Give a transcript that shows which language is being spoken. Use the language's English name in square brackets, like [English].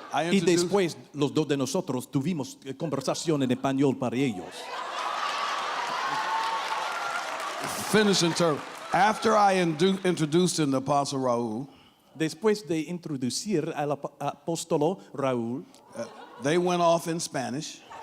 [Spanish] Y después los dos de nosotros tuvimos conversación en español para ellos. [English] Finishing term. After I introduced him to Apostle Raul, [Spanish] Después de introducir al apóstolo Raúl, [English] they went off in Spanish,